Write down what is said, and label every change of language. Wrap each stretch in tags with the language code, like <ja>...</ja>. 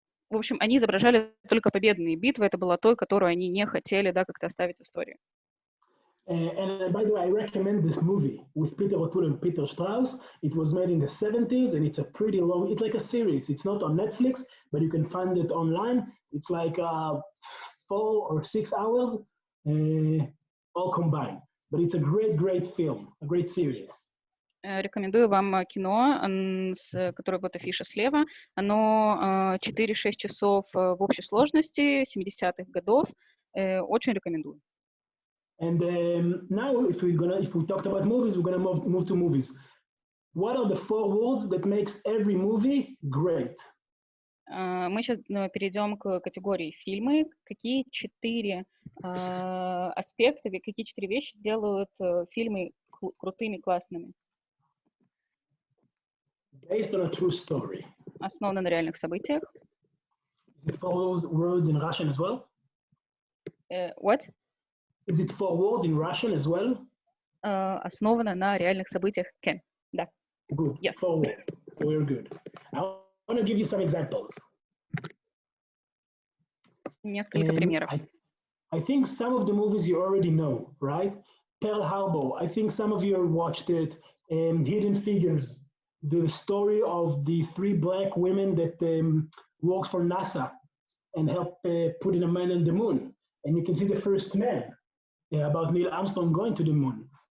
<ru>В общем, они изображали только победные битвы, это была той, которую они не хотели, да, как-то оставить в истории.</ru> <en>And by the way, I recommend this movie with Peter O'Toole and Peter Strauss. It was made in the 70s, and it's a pretty long, it's like a series. It's not on Netflix, but you can find it online. It's like 4 or 6 hours, all combined. But it's a great, great film, a great series.</en> <ru>Рекомендую вам кино, которое вот афиша слева. Оно 4-6 часов в общей сложности, 70-х годов. Очень рекомендую.</ru> <en>And now, if we talked about movies, we're gonna move to movies. What are the 4 words that makes every movie great?</en> <ru>Мы сейчас перейдем к категории фильмы. Какие 4 аспекта, какие 4 вещи делают фильмы крутыми, классными?</ru> <en>Based on a true story.</en> <ru>Основано на реальных событиях.</ru> <en>Is it 4 words in Russian as well? What? Is it 4 words in Russian as well?</en> <ru>Основано на реальных событиях. Ken. Да.</ru> <en>Good. Yes. 4 words. We're good. I want to give you some examples. Несколько примеров. I think some of the movies you already know, right? Pearl Harbor. I think some of you have watched it. Hidden Figures. The story of the 3 black women that worked for NASA and helped put in a man on the moon. And you can see the first man about Neil Armstrong going to the moon.</en>